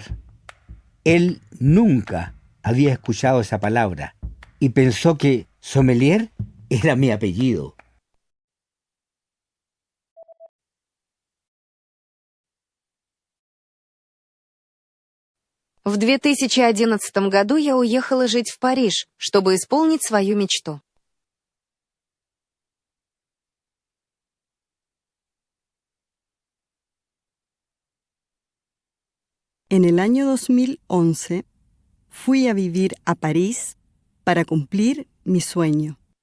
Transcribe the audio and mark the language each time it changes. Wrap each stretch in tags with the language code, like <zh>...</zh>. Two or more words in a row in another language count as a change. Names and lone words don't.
<es>Él nunca había escuchado esa palabra y pensó que Sommelier era mi apellido.</es> <ru>В 2011 году я уехала жить в Париж, чтобы исполнить свою мечту.</ru> <es>En el año 2011 fui a vivir a París para cumplir mi sueño.</es>